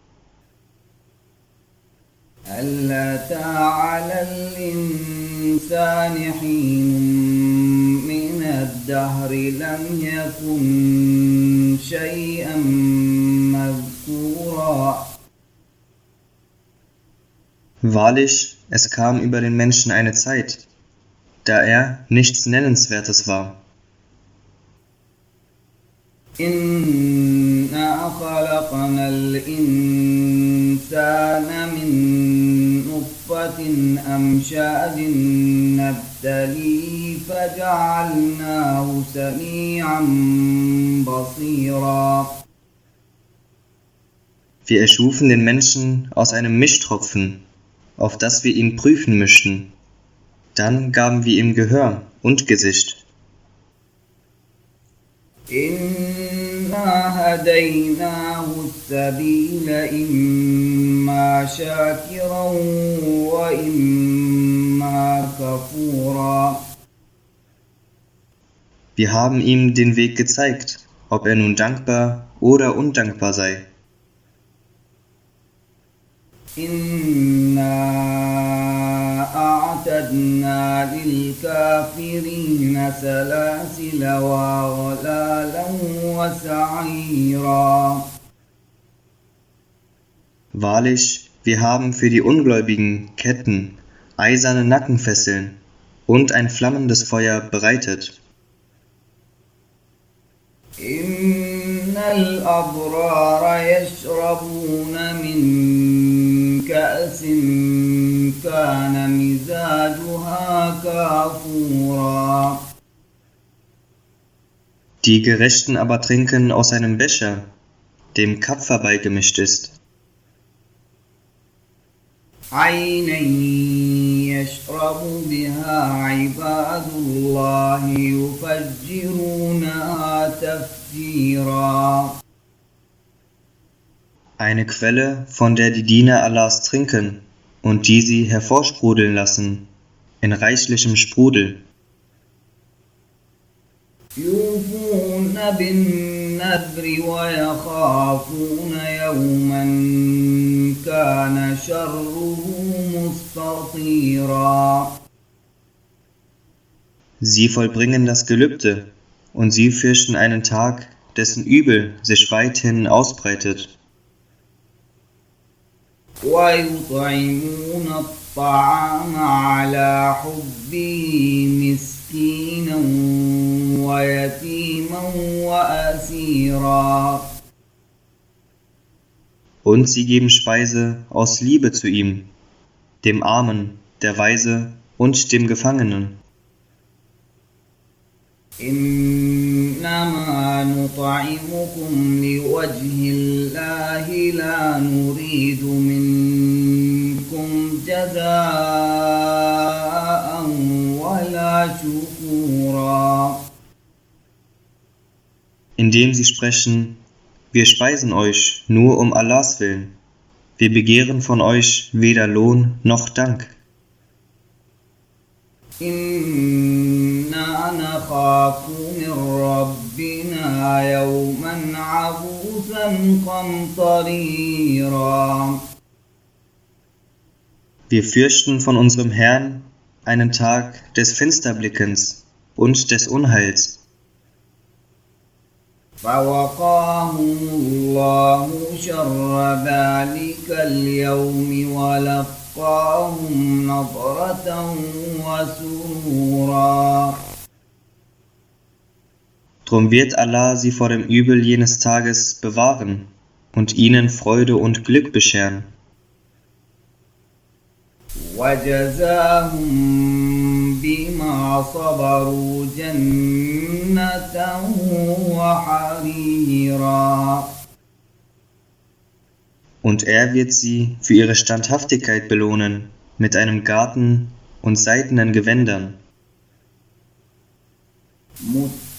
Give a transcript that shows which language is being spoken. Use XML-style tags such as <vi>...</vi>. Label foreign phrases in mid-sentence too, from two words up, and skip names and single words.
<ar>هل أتى على الإنسان حين من الدهر لم يكن شيئا مذكورا.</ar> <de>Wahrlich, es kam über den Menschen eine Zeit, da er nichts Nennenswertes war.</de> <ar>إنا خلقنا الإنسان من نطفة أمشاج نبتليه فجعلناه سميعا بصيرا.</ar> <de>Wir erschufen den Menschen aus einem Mischtropfen, auf das wir ihn prüfen möchten. Dann gaben wir ihm Gehör und Gesicht.</de> <ar>إنا هديناه السبيل إما شاكرا وإما كفورا.</ar> <de>Wir haben ihm den Weg gezeigt, ob er nun dankbar oder undankbar sei.</de> <ar>إنا أعتدنا للكافرين سلاسل وأغلالا وسعيرا.</ar> <de>Wahrlich, wir haben für die Ungläubigen Ketten, eiserne Nackenfesseln und ein flammendes Feuer bereitet.</de> <ar>إن الأبرار يشربون من كأس كان مزاجها كافورا.</ar> <de>Die Gerechten aber trinken aus einem Becher, dem Kapfer beigemischt ist.</de> <ar>عينا يشرب بها عباد الله يفجرونها تفجيرا.</ar> <de>Eine Quelle, von der die Diener Allahs trinken und die sie hervorsprudeln lassen, in reichlichem Sprudel.</de> <ar>يوفون بالنذر ويخافون يوما كان شره مستطيرا.</ar> <de>Sie vollbringen das Gelübde und sie fürchten einen Tag, dessen Übel sich weithin ausbreitet.</de> <ar>ويطعمون الطعام على حبه مسكينا ويتيما وأسيرا.</ar> <de>Und sie geben Speise aus Liebe zu ihm, dem Armen, der Waise und dem Gefangenen.</de> <ar>إنما نطعمكم لوجه الله لا نريد منكم جزاء ولا شكورا.</ar> <de>Indem sie sprechen, wir speisen euch nur um Allahs Willen. Wir begehren von euch weder Lohn noch Dank.</de> <ar>إنا نخاف من ربنا يوما عبوسا قمطريرا.</ar> <de>Wir fürchten von unserem Herrn einen Tag des Finsterblickens und des Unheils.</de> <ar>فوقاهم الله شر ذلك اليوم ولقاهم نضرة وسرورا.</ar> <de>Drum wird Allah sie vor dem Übel jenes Tages bewahren und ihnen Freude und Glück bescheren.</de> <ar>وجزاهم بما صبروا جنة وحريرا.</ar> <de>Und er wird sie für ihre Standhaftigkeit belohnen mit einem Garten und seidenen Gewändern.</de>